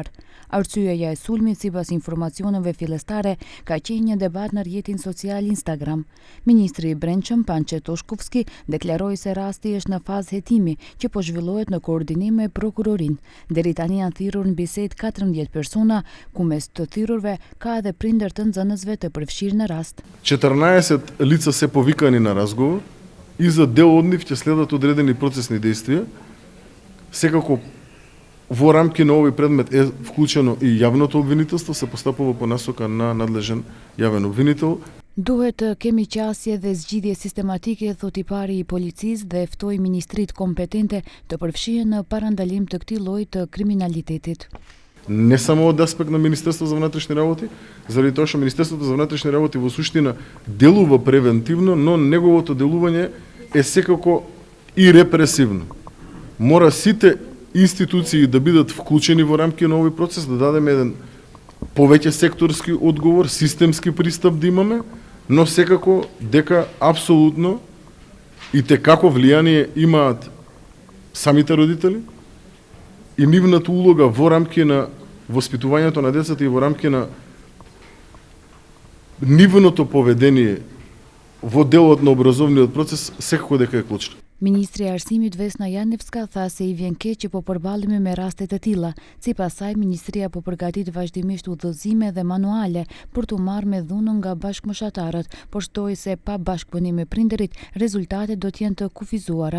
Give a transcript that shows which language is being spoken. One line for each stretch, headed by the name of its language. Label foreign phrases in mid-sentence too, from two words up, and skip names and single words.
Albanian: Arsyeja e sulmit sipas informacioneve fillestare ka qenë një debat në rrjetin social Instagram. Ministri i Brendshëm Pançet Toshkovski deklaroi se rasti është në fazë hetimi që po zhvillohet në koordinim me prokurorinë. Deri tani janë thirrur në bisedë 14 persona, ku mes të thirrurve ka edhe prindër të nxënësve të përfshirë në rast.
Macedonian: 14 лица се повикани на разговор и за дел од нив ќе следат одредени процесни действија. Секако во рамки на овој предмет е вклучено и јавното обвинителство, се постапува по насока на надлежен јавен обвинител.
Albanian: Duhet të kemi qasje dhe zgjidhje sistematike, thot i pari i policisë dhe ftoi ministrit kompetente të përfshihen në parandalim të këtij lloji të kriminalitetit.
Macedonian: Не само од аспект на Министерство за внатрешни работи, заради тоа што Министерството за внатрешни работи во суштина делува превентивно, но неговото делување е секако и репресивно. Мора сите институции да бидат вклучени во рамки на овој процес, да дадеме еден повеќе секторски одговор, системски пристап да имаме, но секако дека апсолутно и како влијание имаат самите родители и нивната улога во рамки на воспитувањето на децата и во рамки на нивното поведение во делот на образовниот процес секако дека е клучна.
Albanian: Ministri i Arsimit Vesna Janevska tha se i vjen keq që po përballemi me raste të tilla. Sipas saj, ministria po përgatit vazhdimisht udhëzime dhe manuale për të marrë me dhunën nga bashkëmoshatarët, por shtoi se pa bashkëpunim me prindërit, rezultatet do të jenë të kufizuara.